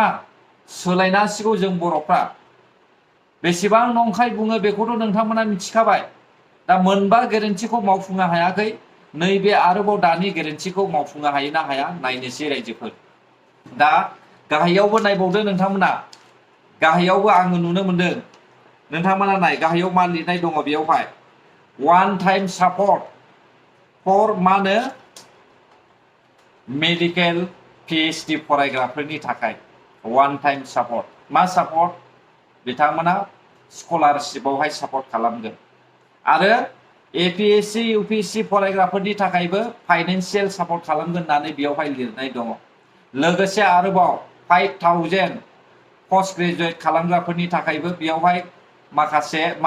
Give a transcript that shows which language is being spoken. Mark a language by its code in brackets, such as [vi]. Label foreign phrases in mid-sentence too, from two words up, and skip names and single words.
[brx] सोलायनांसिगौ जों बर'फ्रा। बेसेबां नंखाय बुङो बेखौथ' नोंथांमोना मिथिखाबाय। दा मोनबा गेरेन्टिखौ मावफुंनो हायाखै नैबे आरोबाव दानि गेरेन्टिखौ मावफुंनो हायो ना हाया नायनोसै रायजोफोर दा गाहायावबो नायबावदो नोंथांमोना गाहायावबो आङो नुनो मोनदों नोंथांमोना नाय गाहायाव मा लिरनाय दङ बेयावहाय [en] one time support for [brx] मा होनो [en] medical PhD [brx] फरायग्राफोरनि थाखाय [en] one time support [brx] मा सापर्ट बिथांमोना स्कलारशिपआवहाय सापर्ट खालामगोन आरो APSC UPSC फरायग्राफोरनि थाखायबो [en] financial support [brx] खालामगोन होननानै बेयावहाय लिरनाय दङ लोगोसे आरोबाव 5000 [en] post graduate [brx] खालामग्राफोरनि थाखायबो बेयावहाय माखासे मा